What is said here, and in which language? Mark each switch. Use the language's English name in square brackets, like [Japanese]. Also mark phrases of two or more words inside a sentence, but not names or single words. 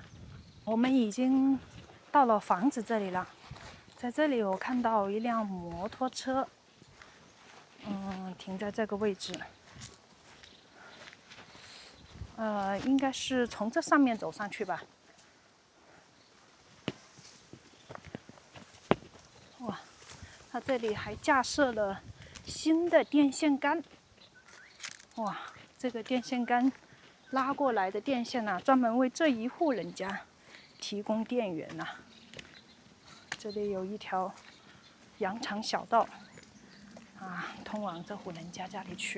[Chinese] 我們已經到了房子這裡了，在這裡我看到一輛摩托車，停在這個位置。应该是從這上面走上去吧。哇，它這裡還架設了新的電線桿。哇，這個電線桿拉過來的電線啊，專門為這一戶人家提供電源吶。這裡有一條羊腸小道啊，通往這戶人家裡去。